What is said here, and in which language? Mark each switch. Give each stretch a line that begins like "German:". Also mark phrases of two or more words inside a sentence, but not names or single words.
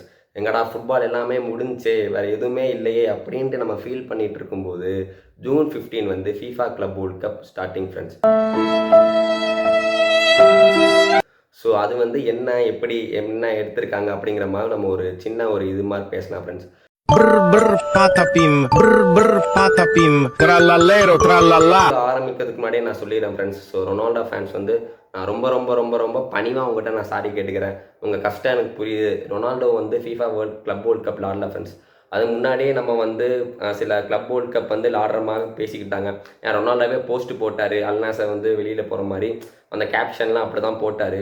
Tamil: எங்கடா ஃபுட்பால் எல்லாமே முடிஞ்சுச்சே, வேறு எதுவுமே இல்லையே அப்படின்ட்டு நம்ம ஃபீல் பண்ணிட்டு இருக்கும்போது, ஜூன் 15 வந்து FIFA கிளப் வேர்ல்டு கப்
English: starting friends.
Tamil: ஸோ அது வந்து என்ன, எப்படி, என்ன எடுத்திருக்காங்க அப்படிங்கிற மாதிரி நம்ம ஒரு சின்ன ஒரு இது மாதிரி பேசலாம் ஃப்ரெண்ட்ஸ். Brr brr patapim, brr brr patapim, trallallero trallallà. ஆரம்பிக்கிறதுக்கு முன்னாடியே நான் சொல்லிடுறேன் ஃப்ரெண்ட்ஸ். ஸோ ரொனால்டோ ஃபேன்ஸ் வந்து நான் ரொம்ப ரொம்ப ரொம்ப ரொம்ப பணிவாக உங்கள்கிட்ட நான் சாரி கேட்டுக்கிறேன். உங்கள் கஷ்டம் எனக்கு புரியுது. ரொனால்டோ வந்து FIFA கிளப் வேர்ல்டு கப் ஆடல ஃப்ரெண்ட்ஸ். அது முன்னாடியே நம்ம வந்து சில கிளப் வேர்ல்டு கப் வந்து ஆடுற மாதிரி பேசிக்கிட்டாங்க. ஏன் ரொனால்டோவே போஸ்ட் போட்டார், அல்நாசர் வந்து வெளியில் போகிற மாதிரி அந்த கேப்ஷன்லாம் அப்படி தான் போட்டார்.